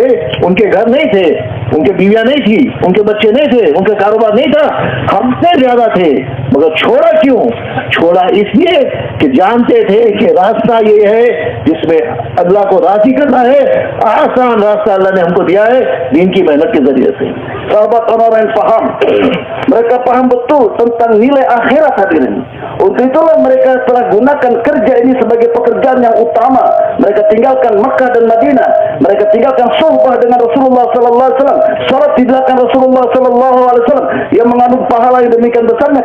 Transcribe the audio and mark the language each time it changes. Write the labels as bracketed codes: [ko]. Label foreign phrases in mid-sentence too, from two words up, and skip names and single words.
[hi] उनके घर नहीं थे, उनके बीवियां नहीं थी, उनके बच्चे नहीं थे, उनका कारोबार नहीं था, हमसे ज्यादा थे, मगर छोड़ा क्यों? छोड़ा इसलिए कि जानते थे कि रास्ता ये है जिसमें अल्लाह को राजी करना है। आसान रास्ता अल्लाह ने हमको दिया है दीन की मेहनत के जरिए से। [id] Sahabat orang-orang yang paham, mereka paham betul tentang nilai akhirat, hadirin. Untuk itulah mereka telah gunakan kerja ini sebagai pekerjaan yang utama. Mereka tinggalkan Mekah dan Madinah. Mereka tinggalkan suhbah dengan Rasulullah [ar] صلى الله عليه وسلم. [id] Salat di belakang Rasulullah [ar] صلى الله عليه وسلم [id] yang mengandung pahala yang demikian besarnya.